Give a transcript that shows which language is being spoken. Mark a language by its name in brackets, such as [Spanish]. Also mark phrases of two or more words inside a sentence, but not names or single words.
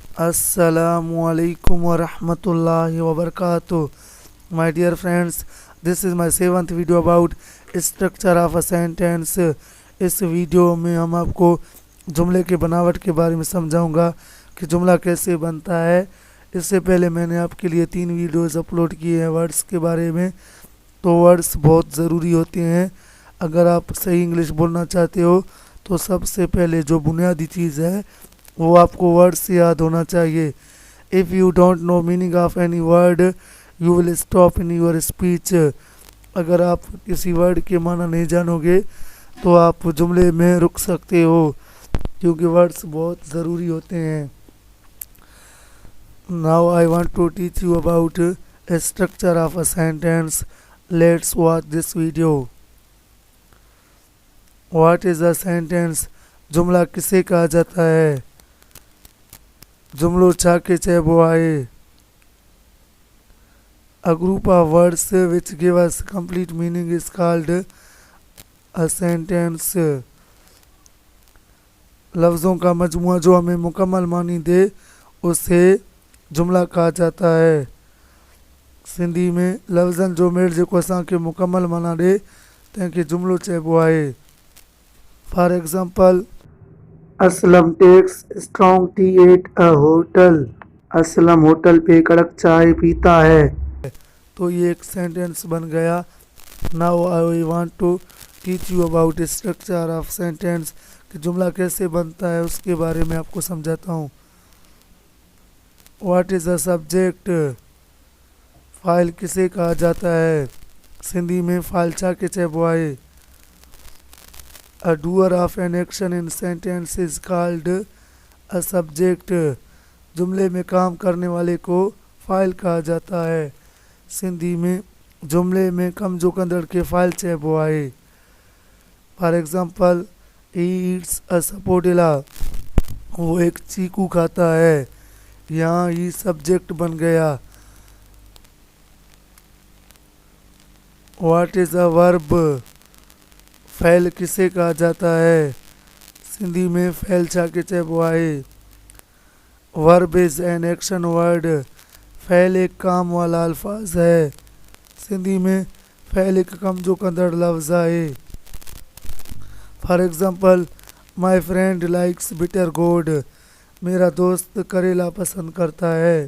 [Arabic] السلام عليكم ورحمة الله وبركاته. [English] My dear friends, this is my 7th video about structure of a sentence. [Hindi] इस वीडियो में हम आपको जुमले के बनावट के बारे में समझाऊंगा कि जुमला कैसे बनता है। इससे पहले मैंने आपके लिए 3 [English] videos upload [Hindi] किए हैं वर्ड्स के बारे में। तो वर्ड्स बहुत ज़रूरी होते हैं। अगर आप सही इंग्लिश बोलना चाहते हो तो सबसे पहले जो बुनियादी चीज़ है वो आपको वर्ड से याद होना चाहिए। [English] If you don't know meaning of any word you will stop in your speech. [Hindi] अगर आप किसी वर्ड के माना नहीं जानोगे तो आप जुमले में रुक सकते हो, क्योंकि वर्ड्स बहुत ज़रूरी होते हैं। [English] now I want to teach you about a structure of a sentence. Let's watch this video. What is a sentence? [Hindi] जुमला किसे कहा जाता है? [Sindhi] जुमलो चाके चे बोआए. [English] A group of words which give us complete meaning is called a sentence. [Hindi] लफ्ज़ों का मजमुआ जो हमें मुकम्मल मानी दे उसे जुमला कहा जाता है। [Sindhi] सिंधी में लफ्ज़न जो मेड़ जेको असांखे मुकम्मल माना ॾे तंहिंखे जुमिलो चइबो आहे। [English] For example, Aslam takes strong tea at a hotel. [Hindi] असलम होटल पे कड़क चाय पीता है। तो ये एक सेंटेंस बन गया। [English] now I want to teach you about structure of sentence, [Hindi] कि जुमला कैसे बनता है उसके बारे में आपको समझाता हूँ। [English] What is a subject? [Hindi] फ़ाइल किसे कहा जाता है? [Sindhi] सिंधी में फ़ाइल चाके चइबो आहे। [English] A doer of an action in sentence is called a subject. [Hindi] जुमले में काम करने वाले को फ़ाइल कहा जाता है। [Sindhi] सिंधी में जुमले में कम जो कंदड़ के फ़ाइल चइबो आहे। [English] For example, he eats a sapodilla. [Hindi] वो एक चीकू खाता है। यहाँ ही सब्जेक्ट बन गया। [English] What is a verb? [Hindi] फ़ैल किसे कहा जाता है? [Sindhi] सिंधी में फ़ैल चाके चइबो आहे। [English] Verb is an action word. [Hindi] फ़ैल एक काम वाला अल्फाज है। [Sindhi] सिंधी में फ़ैल एक कम जो कंदड़ लफ्ज़ आहे। [English] For example, my friend likes bitter gourd. [Hindi] मेरा दोस्त करेला पसंद करता है।